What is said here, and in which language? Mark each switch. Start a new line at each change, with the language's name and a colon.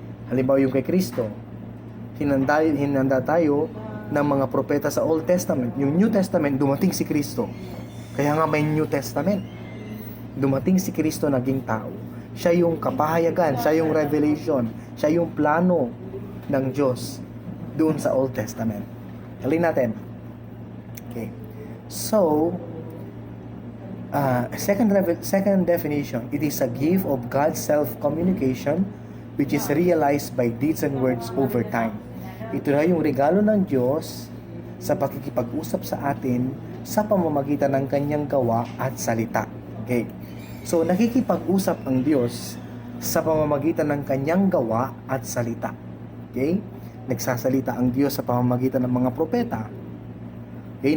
Filipino: Halimbawa yung kay Kristo, hinanda tayo ng mga propeta sa Old Testament. Yung New Testament, dumating si Kristo. Kaya nga may New Testament. Dumating si Kristo, naging tao. Siya yung kapahayagan, siya yung revelation, siya yung plano ng Diyos doon sa Old Testament. Halin natin. Okay.
English: So, second definition, it is a gift of God's self-communication which is realized by deeds and words over time.
Filipino: Ito na yung regalo ng Diyos sa pakikipag-usap sa atin sa pamamagitan ng kanyang gawa at salita. Okay. So, nakikipag-usap ang Diyos sa pamamagitan ng kanyang gawa at salita. Okay? Nagsasalita ang Diyos sa pamamagitan ng mga propeta. Okay?